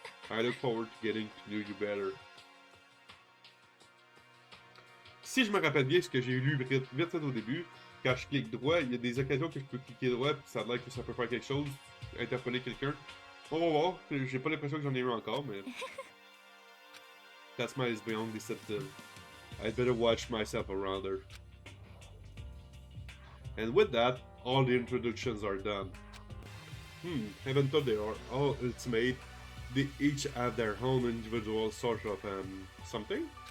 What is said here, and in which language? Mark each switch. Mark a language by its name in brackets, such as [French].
[English] I look forward to getting to know you better. [French] Si je me rappelle bien ce que j'ai lu vite fait au début, quand je clique droit, il y a des occasions que je peux cliquer droit puis ça a l'air que ça peut faire quelque chose, interpeller quelqu'un. On va voir, j'ai pas l'impression que j'en ai eu encore, mais... [English] That's my beyond deceptive. I'd better watch myself around her. And with that, all the introductions are done. Even though they are all ultimate, they each have their own individual sort of something?